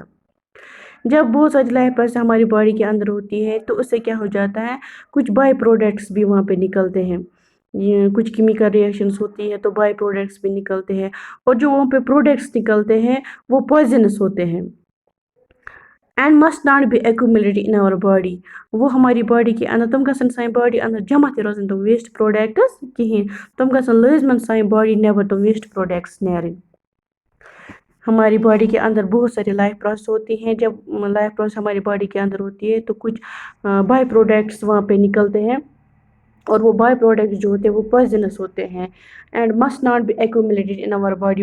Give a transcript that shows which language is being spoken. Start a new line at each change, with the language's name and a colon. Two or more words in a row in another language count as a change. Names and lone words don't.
Hindi: जब बहुत सारी
English: life process
Hindi: हमारी बॉडी के अंदर होती है तो उससे क्या हो जाता है, कुछ
English: by products
Hindi: भी वहाँ पे निकलते हैं। ये कुछ
English: chemical reactions
Hindi: होती है तो
English: by products
Hindi: भी निकलते हैं, और जो वहाँ पे प्रोडक्ट्स निकलते हैं वो पॉइजनस होते हैं
English: and must not be accumulated in our body.
Hindi: वो हमारी बॉडी के अंदर
Kashmiri: तम गसन साइन बॉडी अंदर जमा ते रोजन तम
English: waste products
Kashmiri: कहें, तम गसन लाजमन साइन बॉडी नेबर तम
English: waste products
Kashmiri: नेरन।
Hindi: हमारी बॉडी के अंदर बहुत सारी
English: life process
Hindi: होती हैं। जब
English: life process
Hindi: हमारी बॉडी के अंदर होती है तो कुछ
English: by products
Hindi: वहाँ पे निकलते हैं, और वो
English: by product
Hindi: जो होते हैं वो पॉइजनस होते हैं
English: and must not be accumulated in our body.